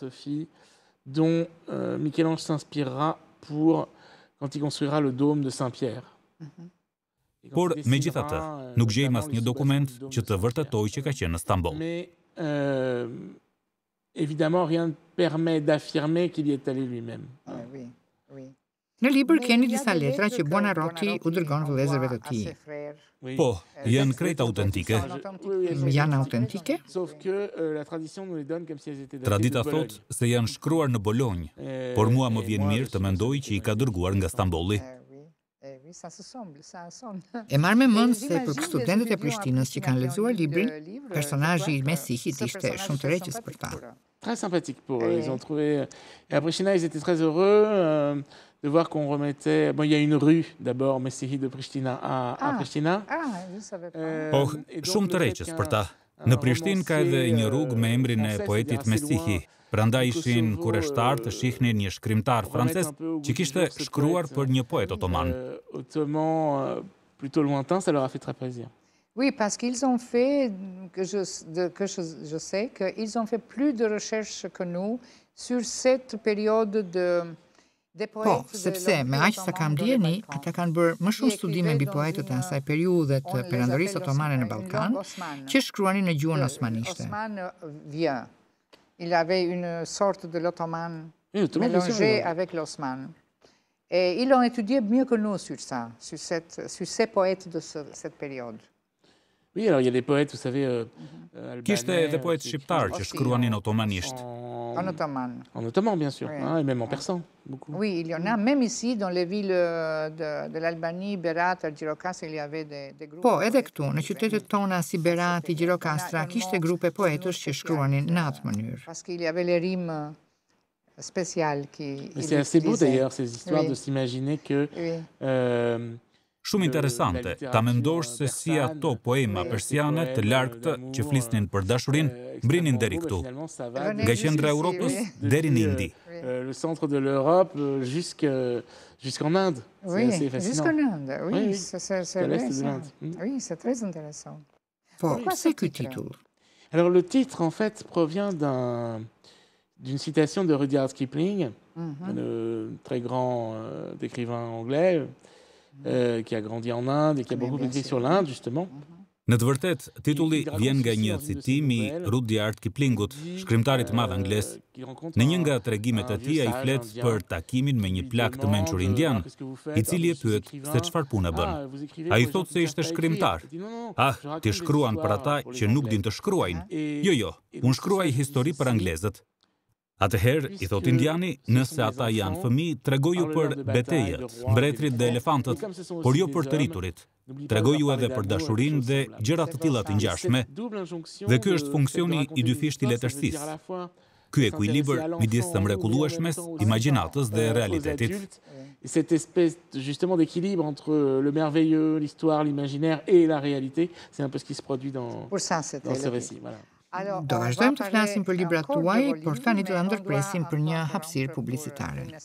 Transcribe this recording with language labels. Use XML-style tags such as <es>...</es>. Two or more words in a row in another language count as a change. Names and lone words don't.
<fr>Dont Michel-Ange s'inspirera pour quand il construira le dôme de Saint-Pierre.</fr> <sq>Por megjithatë, nuk gjejmë asnjë dokument që të vërtetojë që ka qenë në Stamboll.</sq> <fr>Mais évidemment rien ne permet d'affirmer qu'il y est allé lui-même. Oui, oui.</fr> <sq>Në libër keni disa letra që Buonarroti u dërgon vëllezërve të tij. Po, janë krejt autentike. Janë autentike?</sq> <fr>Sauf que la tradition nous les donne comme si elles étaient datées</fr> <sq>Tradita</sq> <fr>de Bologne.</fr> <sq>thot se janë shkruar në Bolonjë, por mua më vjen mirë të mendoj që I ka dërguar nga Stambolli.</sq> <fr>Oui, ça se semble, ça sonne.</fr> <sq>E marr me mend se për studentët e Prishtinës që kanë lexuar librin, personazhi I Mesihit ishte shumë të rëndës për ta.</sq> <fr>Très sympathique pour eux. Ils ont trouvé. Et à Pristina, ils étaient très heureux de voir qu'on remettait. Bon, il y a une rue d'abord, Messihi de Pristina à Pristina. Ah, je savais pas.</fr> <sq>Oh, shumë të rëndës për ta. Në Prishtinë ka edhe një rrugë me emrin e poetit Mesihi. Prandaj ishin kureshtar të shihnin një shkrimtar francez që kishte shkruar për një poet otoman.</sq> <fr>Ottoman plutôt lointain, ça leur a fait très plaisir. Oui, parce qu'ils ont fait, je sais, qu'ils ont fait plus de recherches que nous sur cette période des</fr> <sq>Po,</sq> <fr>poètes.</fr> <sq>sepse me aq sa kam ndjeni, ata kanë bërë më shumë studime mbi poetët e asaj periudhe të perandorisë otomane në Ballkan, që shkruanin në gjuhën osmanishte.</sq> <fr>Osman vient. Il avait une sorte de l'ottoman Oui, bien sûr, mélangé avec l'osman. Et ils l'ont étudié mieux que nous sur ça, sur ces poètes de cette période. Oui, alors il y a des poètes, vous savez, albanais,</fr> <sq>Kishte edhe poet shqiptar që shkruanin otomanisht.</sq> <fr>En ottoman. En ottoman, bien sûr, Oui. et même en persan, beaucoup. Oui, il y en a, même ici, dans les villes de l'Albanie, Berat, Argyrokas, il y avait des groupes.</fr> <sq>Po, edhe këtu, në qytetet tona si Berati, Gjirokastra, kishte grupe poetësh që shkruanin në atë mënyrë.</sq> <fr>Parce qu'il y avait les rimes spéciales qui. Mais c'est assez beau d'ailleurs, ces histoires de s'imaginer que</fr> <sq>Shumë interesante, ta mendosh se si ato poema persiane të largët që flisnin për dashurinë mbrinin deri këtu, nga qendra e Europës deri në Indi.</sq> <fr>Le centre de l'Europe jusqu'en Inde. Oui, C'est assez fascinant. jusqu'en Inde, oui, Oui, c'est l'Est vrai, de ça. l'Inde. Oui, c'est très intéressant.</fr> <sq>Po,</sq> <fr>Pourquoi</fr> <sq>pse</sq> <fr>ce</fr> <sq>ky</sq> <fr>titre?</fr> <sq>titull?</sq> <fr>Alors le titre, en fait, provient d'une citation de Rudyard Kipling, le très grand écrivain anglais, qui a grandi en Inde et qui a beaucoup écrit sur l'Inde, justement.</fr> <sq>Në të vërtet, titulli vjen nga një citim I Rudyard Kiplingut, shkrimtarit madh anglez. Në një nga tregimet e tij ai flet për takimin me një plak të mençur indian, I cili e pyet se çfarë pune bën. Ai thot se ishte shkrimtar. Ah, ti shkruan për ata që nuk din të shkruajnë. Jo, unë shkruaj histori për anglezët. Atëherë, I thot indiani, nëse ata janë fëmijë, tregoju për betejët, mbretërit dhe elefantët, por jo për të rriturit. Tregoju edhe për dashurinë dhe gjëra të tilla të ngjashme. Dhe ky është funksioni I dyfisht I letërsisë. Ky ekuilibër midis së mrekullueshmes, imagjinatës dhe realitetit.</sq> <fr>Cette espèce justement d'équilibre entre le merveilleux, l'histoire, l'imaginaire et la réalité, c'est un peu ce qui se produit dans ce récit. Voilà.</fr> <sq>Do vazhdojmë të flasim për librat tuaj, por tani do ta ndërpresim për një hapësirë publicitare.</sq>